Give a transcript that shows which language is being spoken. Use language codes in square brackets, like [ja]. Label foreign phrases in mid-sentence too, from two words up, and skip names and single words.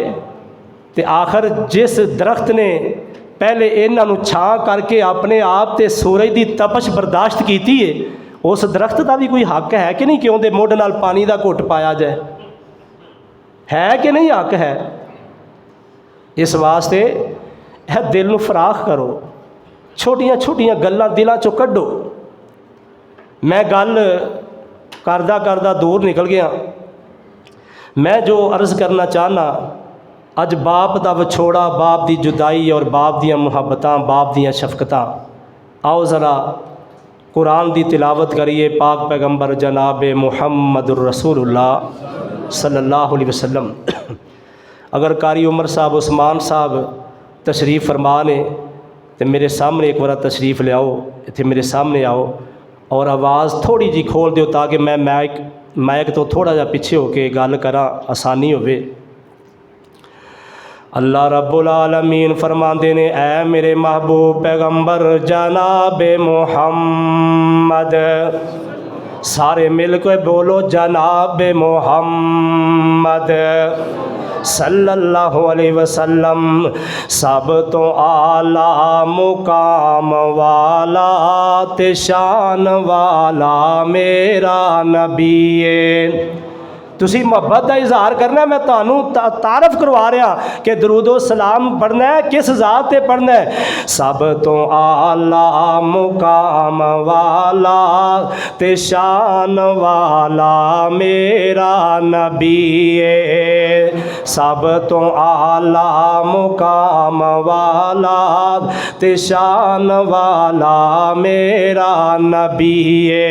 [ur] تو آخر جس درخت نے پہلے انہوں چھاں کر کے اپنے آپ تے سورج کی تپش برداشت کی ہے، اس درخت کا بھی کوئی حق ہے کہ نہیں کہ [pa] اوہدے مڈھ نال [ur] پانی کا گھٹ پایا جائے، ہے کہ نہیں حق ہے. [pa] اس واسطے ہے دل نوں فراخ کرو، چھوٹیاں چھوٹیاں گلاں دلوں چوں کڈھو. میں گل کردا کردا دور نکل گیا. میں جو عرض کرنا چاہناں، اج باپ دا وچھوڑا، باپ دی جدائی اور باپ دیاں محبتاں، باپ دیاں شفقتاں. آؤ ذرا قرآن دی تلاوت کریے. پاک پیغمبر جناب [ar] محمد رسول الله صلى الله عليه وسلم. [pa] اگر قاری عمر صاحب عثمان صاحب تشریف فرما نے تو میرے سامنے اک بار تشریف لے آؤ، ایتھے میرے سامنے آؤ اور آواز تھوڑی جی کھول دو تاکہ میں مائیک توں تھوڑا جا پچھے ہو کے گل کراں، آسانی ہووے. [ar] الله رب العالمين [pa] فرماندے نے اے میرے محبوب پیغمبر جناب محمد، سارے مل کے بولو جناب محمد [ar] صلى الله عليه وسلم. [pa] سب توں اعلیٰ مقام والا تے شان والا میرا نبی ہے. تسی محبت کا اظہار کرنا، میں تہانوں تعارف کروا رہا کہ درود و سلام پڑھنا ہے کس ذات تے پڑھنا ہے. سب توں اعلیٰ مقام والا تے شان والا میرا نبی ہے. سب توں اعلیٰ مقام والا تے شان والا میرا نبی ہے.